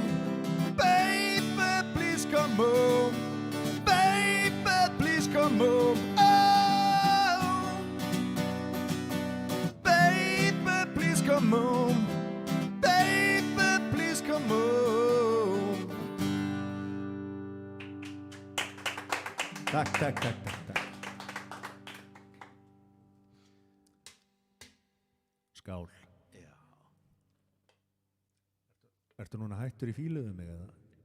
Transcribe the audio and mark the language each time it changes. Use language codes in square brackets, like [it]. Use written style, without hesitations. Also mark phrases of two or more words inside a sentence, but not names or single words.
[en] Baby, please come home. Baby, please come home. Oh, baby, please come home. Baby, please come home. [is] Takk. Skál. Já. Ertu núna hættur í fílu við mig eða?